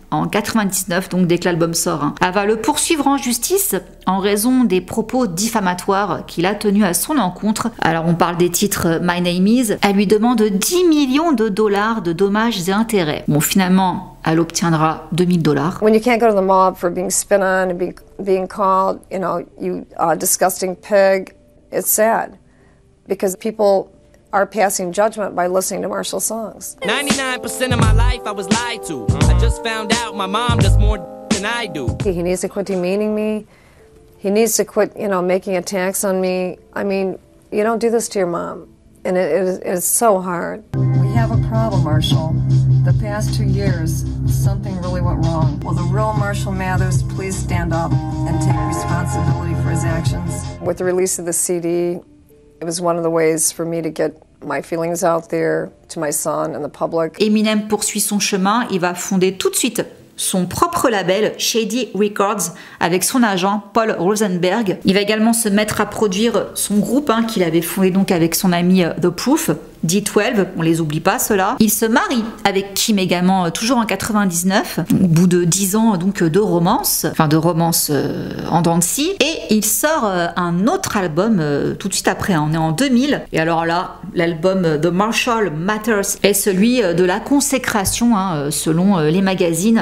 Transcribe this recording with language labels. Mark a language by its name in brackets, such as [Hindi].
[French] En 99, donc dès que l'album sort. Hein. Elle va le poursuivre en justice en raison des propos diffamatoires qu'il a tenus à son encontre. Alors on parle des titres My Name Is. Elle lui demande 10 millions de dollars de dommages et intérêts. Bon, finalement, elle obtiendra 2000 $. [English] When you can't go to the mob for being spit on and being called, you know, you disgusting pig, it's sad because people are passing judgment by listening to Marshall songs. 99% of my life I was lied to. I just found out my mom does more than I do. He needs to quit demeaning me. He needs to quit, you know, making attacks on me. I mean, you don't do this to your mom. And it is so hard. We have a problem, Marshall. The past 2 years, something really went wrong. Will the real Marshall Mathers please stand up and take responsibility for his actions? With the release of the CD, it was one of the ways for me to get my feelings out there to my son and the public. [French] Eminem poursuit son chemin, il va fonder tout de suite son propre label, Shady Records, avec son agent Paul Rosenberg. Il va également se mettre à produire son groupe, hein, qu'il avait fondé donc avec son ami The Proof, D12, on les oublie pas ceux-là. Il se marie avec Kim également, toujours en 99, au bout de 10 ans donc de romance, enfin de romance en dents de scie, et il sort un autre album tout de suite après, hein, on est en 2000, et alors là, l'album The Marshall Mathers est celui de la consécration, hein, selon les magazines.